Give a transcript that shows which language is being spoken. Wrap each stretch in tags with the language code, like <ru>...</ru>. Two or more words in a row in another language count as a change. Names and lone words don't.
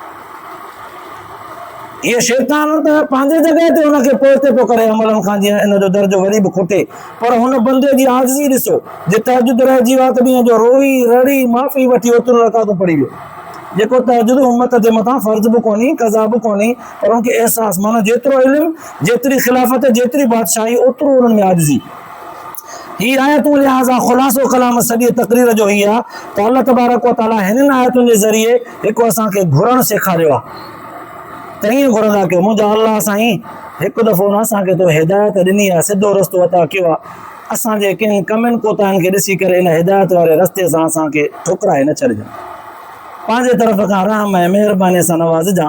<sd>इहे शैतान त पंहिंजे जॻह ते हुनखे पोइते पियो करे अमलनि खां, जीअं इन जो दर्जो वरी बि खुटे, पर हुन बंदे जी आजिज़ी ॾिसो, जे तहज्जुद रहिजी वियो आहे त ॾींहं जो रोई रड़ी माफ़ी वठी ओतिरो रकातूं पढ़ी वियो। जेको तहज्जुद उम्मत जे मथां फ़र्ज़ बि कोन्हे, क़ज़ा बि कोन्हे, पर उनखे अहसास, माना जेतिरो इल्मु जेतिरी ख़िलाफ़त जेतिरी बादशाही ओतिरो उन्हनि में आजिज़ी। ही आयतूं लिहाज़ा ख़ुलासो कलाम सॼी तक़रीर जो ही आहे त अल्लाह</sd> <ar>تبارك وتعالى</ar> <sd>हिननि आयतुनि जे ज़रिए हिकु असांखे घुरणु सेखारियो आहे त ईअं घुरंदा कयो। मुंहिंजा अलाह साईं हिकु दफ़ो न असांखे तो हिदायत ॾिनी आहे, सिधो रस्तो अता कयो आहे, असांजे किन कमनि कोताहिनि खे ॾिसी करे इन हिदायत वारे रस्ते सां असांखे ठुकराए न छॾिजांइ, पंहिंजे तरफ़ खां रहम ऐं महिरबानी सां नवाज़िजांइ।</sd>